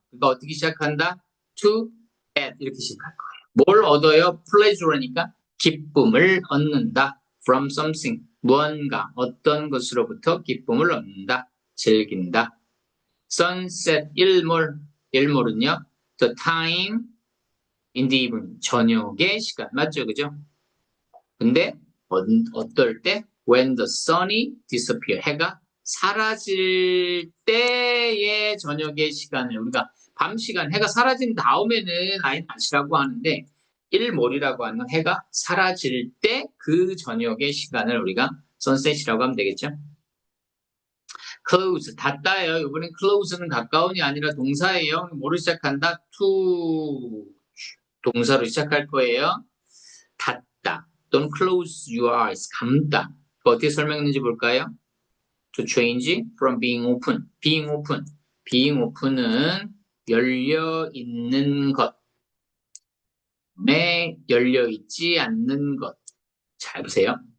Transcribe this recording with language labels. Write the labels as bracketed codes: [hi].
[ko] 그러니까 어떻게 시작한다? to get 이렇게 시작할 거예요. 뭘 얻어요? pleasure니까 기쁨을 얻는다. [en] from something [ko] 무언가 어떤 것으로부터 기쁨을 얻는다. 즐긴다. sunset 일몰은요. [en] the time in the evening [ko] 저녁의 시간 맞죠, 그죠? 근데 어떨 때 [en] when the sun [ko] 이 disappear 해가 사라질 때의 저녁의 시간을 우리가 밤 시간 해가 사라진 다음에는 아예 낮이라고 하는데 일몰이라고 하는 건 해가 사라질 때 그 저녁의 시간을 우리가 선셋이라고 하면 되겠죠. close 닫다예요. 이번엔 close는 가까운이 아니라 동사예요. 뭐로 시작한다? to 동사로 시작할 거예요. 닫다 또는 [en] close your eyes [ko] 감다. 어떻게 설명했는지 볼까요? [en] to change from being open. [ko] being open은 열려 있는 것, 열려 있지 않는 것. 잘 보세요.